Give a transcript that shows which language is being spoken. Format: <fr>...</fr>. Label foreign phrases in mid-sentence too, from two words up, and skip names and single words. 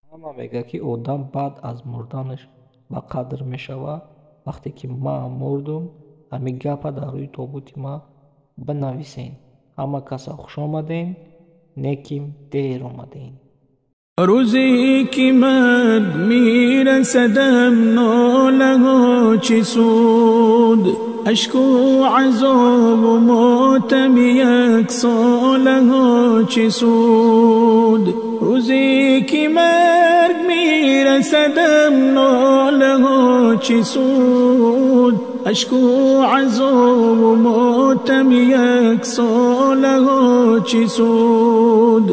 <tg>ҳама мегӯяд, ки одам баъд аз мурданаш ба қадр мешавад. вақте ки ман мурдум, ҳамин гапа дар рӯи тобути ман бинависен. ҳама каса хуш омаден, неким дер омаден.</tg> <fa>روزی که مرگ میرسدم ناله ها چه سود، اشک و عذاب و ماتم یک ساله ها چه سود. روزی که مرگ میرسدم ناله ها چه سود، اشک و عذاب و ماتم یک ساله ها چه سود.</fa>